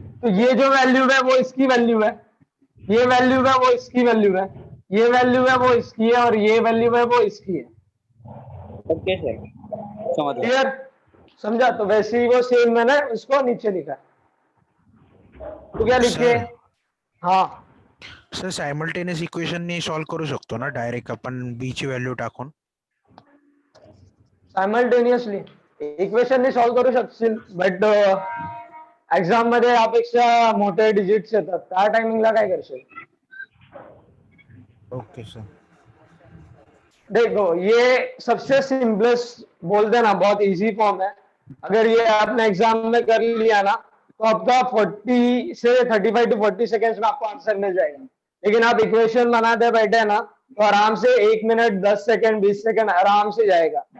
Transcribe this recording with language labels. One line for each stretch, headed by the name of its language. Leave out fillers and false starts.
Hindi: तो ये जो वैल्यू है वो इसकी वैल्यू है, ये वैल्यू है वो इसकी वैल्यू है, ये वैल्यू है वो इसकी है, और ये वैल्यू है वो इसकी है। ओके सर, समझ गया. क्लियर? समझा? तो वैसे ही वो सेम मैंने उसको नीचे लिखा। तो क्या लिखे? हाँ
Marathi: सर, सायमल्टेनियस इक्वेशन ने सॉल्व करू शकतो ना डायरेक्ट आपण B ची व्हॅल्यू टाकून? सायमल्टेनियसली इक्वेशन ने सॉल्व करू शकशील, बट एक्झाम मध्ये यापेक्षा मोठे डिजिट्स येतात, त्या टायमिंगला काय करशील?
English: Okay sir.
Hindi: देखो, ये सबसे सिंपलेस्ट बोलते ना, बहुत इजी फॉर्म है। अगर ये आपने एग्जाम में कर लिया ना, तो आपका 40 से 35 to 40 सेकेंड्स में आपको आंसर मिल जाएगा। लेकिन आप इक्वेशन बनाते बैठे ना, तो आराम से 1 मिनट 10 सेकेंड 20 सेकेंड आराम से जाएगा।